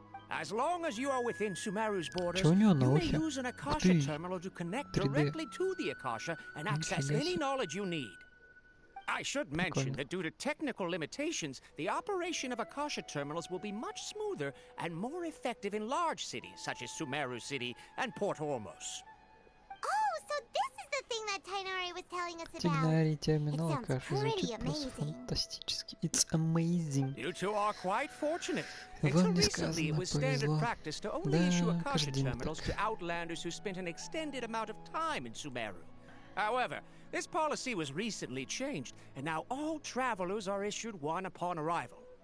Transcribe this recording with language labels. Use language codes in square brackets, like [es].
[en] As long as you are within Sumeru's borders, you may use an Akasha terminal to connect directly to the Akasha and access any knowledge you need. I should mention that due to technical limitations, the operation of Akasha terminals will be much smoother and more effective in large cities such as Sumeru City and Port Ormos. Oh, so this is the thing that Tainari was telling us about. [ru] Технарий терминал Акаши звучит просто фантастически. [en] It's amazing. You two are quite fortunate. Until recently, it was standard practice to only issue Akasha terminals to outlanders who spent an extended amount of time in Sumeru. However, this policy was recently changed, and now all travelers are issued one upon arrival.